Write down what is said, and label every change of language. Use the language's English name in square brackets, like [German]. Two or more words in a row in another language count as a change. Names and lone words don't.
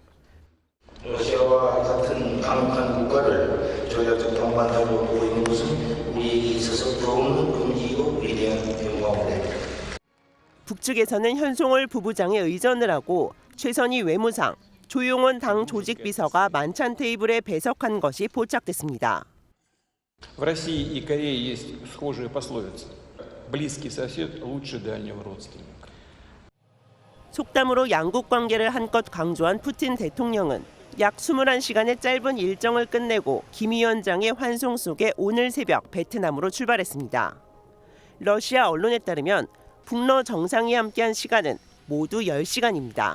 [Korean] 러시아와 같은 강력한 국가를 조약적 동반자로 보고 있는 것은 우리에게 있어서 부러운 긍지이고 위대한 영광입니다. 북측에서는 현송월 부부장의 의전을 하고 최선희 외무상, 조용원 당 조직비서가 만찬 테이블에 배석한 것이 포착됐습니다. [Russian] В России и Корее есть схожая пословица: близкий сосед лучше дальнего родственника. [Korean] 속담으로 양국 관계를 한껏 강조한 푸틴 대통령은 약 21시간의 짧은 일정을 끝내고 김 위원장의 환송 속에 오늘 새벽 베트남으로 출발했습니다. 러시아 언론에 따르면 북러 정상이 함께한 시간은 모두 10시간입니다.